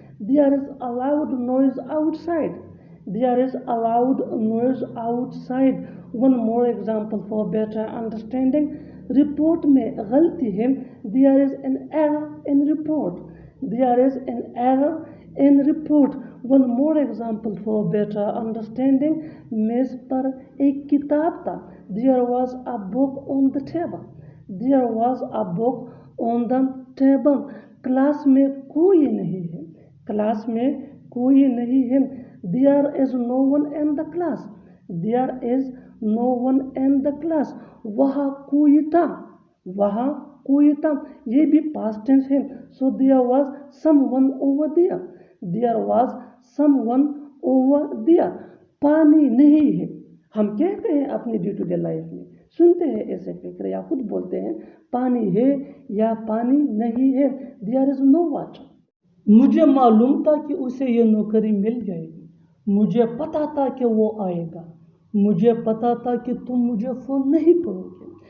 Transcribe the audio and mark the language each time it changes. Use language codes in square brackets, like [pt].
[en] There is a loud noise outside. There is a loud noise outside. One more example for better understanding. [hi] Report में गलती है. [en] There is an error in report. There is an error in report. One more example for better understanding. [hi] मेज पर एक किताब था. [en] There was a book on the table. There was a book on the table. [hi] Class में कोई नहीं है. Class में कोई नहीं है. [en] There is no one in the class. There is no one in the class. [hi] वहाँ कोई था. वहाँ कोई था. ये भी past tense है. [en] So there was someone over there. There was someone over there. [hi] पानी नहीं है. हम कहते हैं अपनी डे टू डे लाइफ में, सुनते हैं ऐसे फिक्र या खुद बोलते हैं पानी है या पानी नहीं है. [en] There is no water. [hi] मुझे मालूम था कि उसे ये नौकरी मिल जाएगी. मुझे पता था कि वो आएगा. मुझे पता था कि तुम मुझे फ़ोन नहीं करोगे.